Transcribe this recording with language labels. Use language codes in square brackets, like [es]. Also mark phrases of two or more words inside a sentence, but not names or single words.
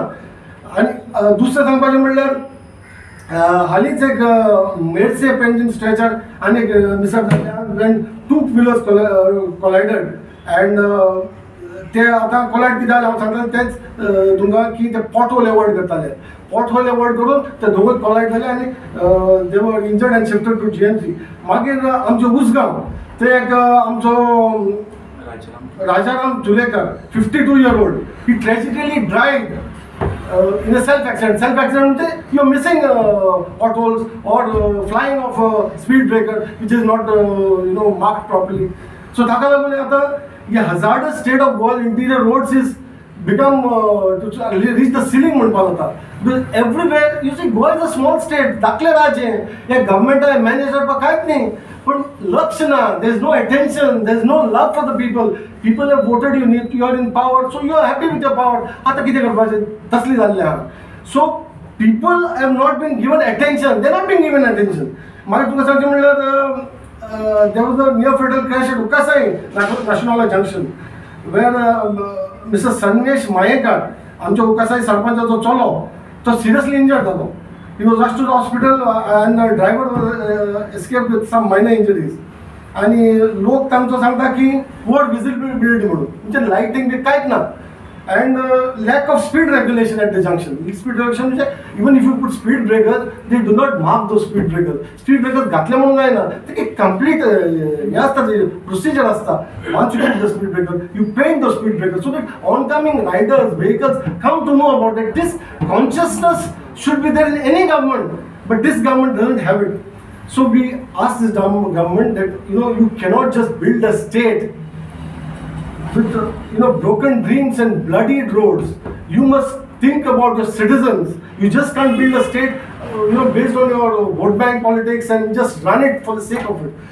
[kok] आनी दुसरें सांगपाचें म्हणल्यार हालींच एक मेडसे पेंजीन स्ट्रेचर आनी एक मिसअप [en] when 2 wheelers collided and [kok] ते आतां कोलायड कितें जालें हांव सांगता तेंच तुमकां की ते [en] pothole avoid [kok] करताले. [en] pothole avoid [kok] करून ते दोगूय कोलायड जाले आनी [en] they were injured and shifted to GMC. [kok] मागीर आमचो उसगांव ते एक आमचो [en] राजाराम जुलेकर 52 year old, he tragically died in a self accident. Self accident म्हणजे you are missing potholes or flying off a speed breaker which is not marked properly. So [kok] ताका लागून आतां हे [en] hazardous state of Goa interior roads is become to reach the ceiling [kok] म्हणपाक जाता. [en] Because everywhere you see Goa is a small state, [kok] धाकलें राज्य हे गव्हर्मेंटान मॅनेज करपाक कांयच न्ही. पण लक्ष ना, [en] there is no attention, there is no love for the people. People have voted you are in power, so you are happy with your power. [kok] आता कितें करपाचें तसली जाल्लें आहा. [en] So people have not been given attention, they are not being given attention. [kok] मागीर तुका सांगचें म्हणल्यार [en] there was a near fatal crash at Ukasai National Junction where Mr. Sanvesh Mayekar, [kok] आमच्या उकासाई सरपंचाचो चलो, तो [en] seriously injured [kok] जालो. [en] He was rushed to the hospital and the driver escaped with some minor injuries. [kok] आणि लोक तांचो सांगता की [en] poor visibility [kok] म्हणून म्हणजे लायटिंग बी कांयच ना. [en] And lack of speed regulation at the junction. speed regulation म्हणजे even if you put speed breakers they do not mark those speed breakers. speed breakers [kok] घातले म्हणून जायना, ते एक कंप्लीट हे आसता, प्रोसिजर आसता. [en] Once you put the speed breaker you paint the speed breaker so that oncoming riders vehicles come to know about it. this consciousness should be there in any government, but this government doesn't have it. So we ask this government that you cannot just build a state with broken dreams and bloodied roads. You must think about your citizens. You just can't build a state based on your vote bank politics and just run it for the sake of it.